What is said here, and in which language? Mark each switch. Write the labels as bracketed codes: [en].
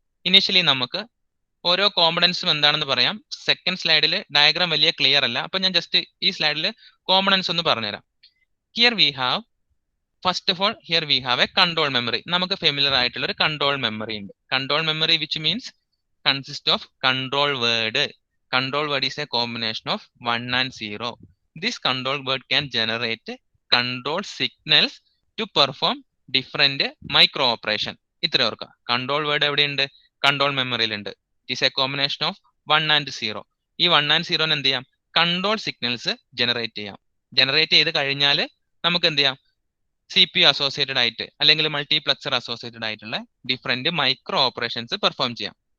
[ml] Initially നമുക്ക് ഓരോ കോമ്പണൻസും എന്താണെന്ന് പറയാം. സെക്കൻഡ് സ്ലൈഡിൽ ഡയഗ്രാം വലിയ ക്ലിയർ അല്ല, അപ്പൊ ഞാൻ ജസ്റ്റ് ഈ സ്ലൈഡിൽ കോമ്പണൻസ് ഒന്ന് പറഞ്ഞുതരാം. [en] Here we have, first of all here we have a control memory. [ml] നമുക്ക് ഫെമിലിയർ ആയിട്ടുള്ള ഒരു [en] Control memory ഉണ്ട്. Control memory which means consist of control word. Control word is a combination of 1 and 0. This control word can generate control signals to perform different micro operation. [ml] ഇത്ര ഓർക്കുക. Control word എവിടെയുണ്ട്? Control മെമ്മറിയിലുണ്ട്. [en] It is a combination of 1 and 0. [ml] ഈ 1 and 0 എന്ത് ചെയ്യാം? Control signals generate ചെയ്യാം. Generate ചെയ്ത് കഴിഞ്ഞാൽ നമുക്ക് എന്ത് ചെയ്യാം? CPU അസോസിയേറ്റഡ് ആയിട്ട് അല്ലെങ്കിൽ മൾട്ടിപ്ലക്സർ അസോസിയേറ്റഡ് ആയിട്ടുള്ള ഡിഫറെന്റ് മൈക്രോ ഓപ്പറേഷൻസ് പെർഫോം ചെയ്യാം.